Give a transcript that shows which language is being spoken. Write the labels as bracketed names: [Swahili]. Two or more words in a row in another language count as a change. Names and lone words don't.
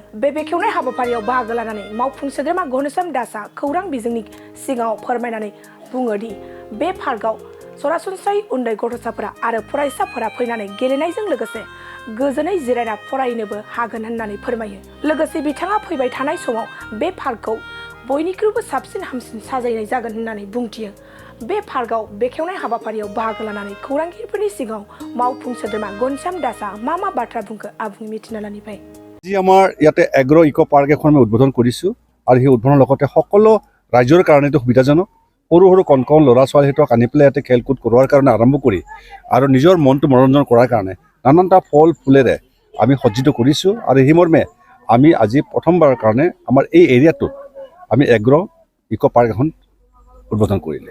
[Bodo] बे बेखेवनाय हाबाफारियाव बाहागो लानानै मावफुं सोद्रोमा घनश्याम दासआ खौरां बिजोंनि सिगाङाव फोरमायनानै बुङो दि बे पार्कआव सरासनस्रायै उन्दै गथ'साफोरा आरो फरायसाफोरा फैनानै गेलेनायजों लोगोसे गोजोनै जिरायना फरायनोबो हागोन होननानै फोरमायो। लोगोसे बिथाङा फैबाय थानाय समाव बे पार्कखौ बयनिख्रुइबो साबसिन हामसिन साजायनाय जागोन होननानै बुंथियो। बे पार्कआव बेखेवनाय हाबाफारियाव बाहागो लानानै खौरांगिरिफोरनि सिगाङाव मावफुं सोद्रोमा घनश्याम दासआ मा बाथ्रा बुंखो आबुङै मिथिना लानिफ्राय। [Assamese] আজি আমাৰ ইয়াতে এগ্ৰ' ইক' পাৰ্ক এখন আমি উদ্বোধন কৰিছোঁ আৰু সেই উদ্বোধনৰ লগতে সকলো ৰাইজৰ কাৰণে এইটো সুবিধাজনক। সৰু সৰু কণ কণ ল'ৰা ছোৱালীহঁতক আনি পেলাই ইয়াতে খেল কুদ কৰোৱাৰ কাৰণে আৰম্ভ কৰি আৰু নিজৰ মনটো মনোৰঞ্জন কৰাৰ কাৰণে নানানটা ফল ফুলেৰে আমি সজ্জিত কৰিছোঁ আৰু সেই মৰ্মে আমি আজি প্ৰথমবাৰৰ কাৰণে আমাৰ এই এৰিয়াটোত আমি এগ্ৰ' ইক' পাৰ্ক এখন উদ্বোধন কৰিলে।